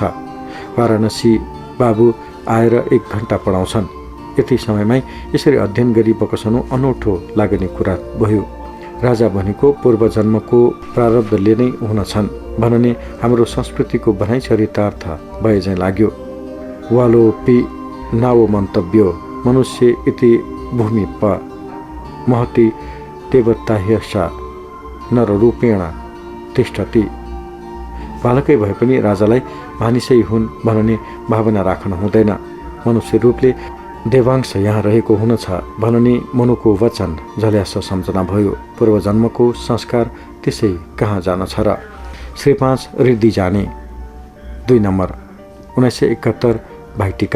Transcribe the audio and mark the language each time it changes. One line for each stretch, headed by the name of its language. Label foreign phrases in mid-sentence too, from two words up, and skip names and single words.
Nepali: वाराणसी बाबु आएर 1 घण्टा पढाउँछन्। यति समयमै यसरी अध्ययन गरी बकसनु अनौठो लाग्ने कुरा भयो। राजा भनेको पूर्वजन्मको प्रारब्धले नै हुनछन् भन्ने हाम्रो संस्कृतिको भनाइ चरितार्थ भए झैँ लाग्यो।
Sanskrit: वालोपि नावो मन्तव्यो मनुष्य इति भूमि प महति देवताह्यसा नररूपेण तिष्ठति।
Nepali: बालकै भए पनि राजालाई मानिसै हुन् भन्ने भावना राख्न हुँदैन। मनुष्य रूपले देवांश यहाँ रहेको हुनछ भन्ने मनुको वचन झल्यास सम्झना भयो। पूर्वजन्मको संस्कार त्यसै कहाँ जान छ र। श्री 5 रिद्धि जाने। 2 नम्बर 1971 भाइटिका।